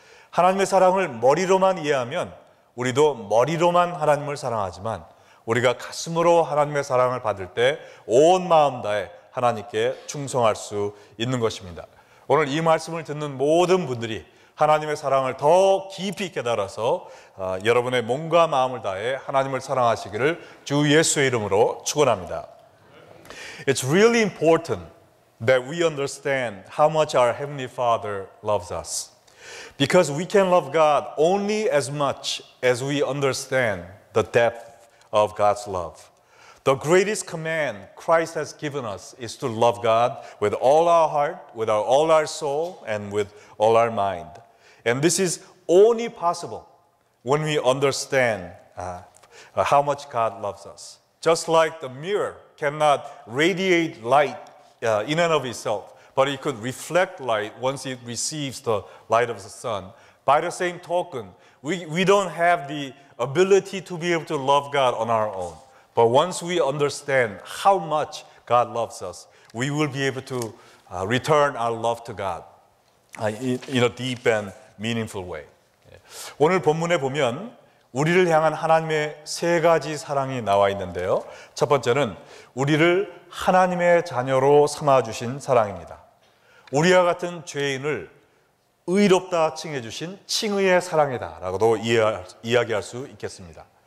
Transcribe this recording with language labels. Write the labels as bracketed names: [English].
[Korean] 하나님의 사랑을 머리로만 이해하면 우리도 머리로만 하나님을 사랑하지만 우리가 가슴으로 하나님의 사랑을 받을 때 온 마음 다해 하나님께 충성할 수 있는 것입니다. 오늘 이 말씀을 듣는 모든 분들이 하나님의 사랑을 더 깊이 깨달아서 여러분의 몸과 마음을 다해 하나님을 사랑하시기를 주 예수의 이름으로 축원합니다. [English] It's really important that we understand how much our Heavenly Father loves us. Because we can love God only as much as we understand the depth of God's love. The greatest command Christ has given us is to love God with all our heart, with all our soul, and with all our mind. And this is only possible when we understand how much God loves us. Just like the mirror cannot radiate light in and of itself, but it could reflect light once it receives the light of the sun. By the same token, we don't have the ability to be able to love God on our own. But once we understand how much God loves us, we will be able to return our love to God in a deep and meaningful way. [Korean] 오늘 본문에 보면 우리를 향한 하나님의 세 가지 사랑이 나와 있는데요. 첫 번째는 우리를 하나님의 자녀로 삼아주신 사랑입니다. 우리와 같은 죄인을 의롭다 칭해주신 칭의의 사랑이다 라고도 이야기할 수 있겠습니다.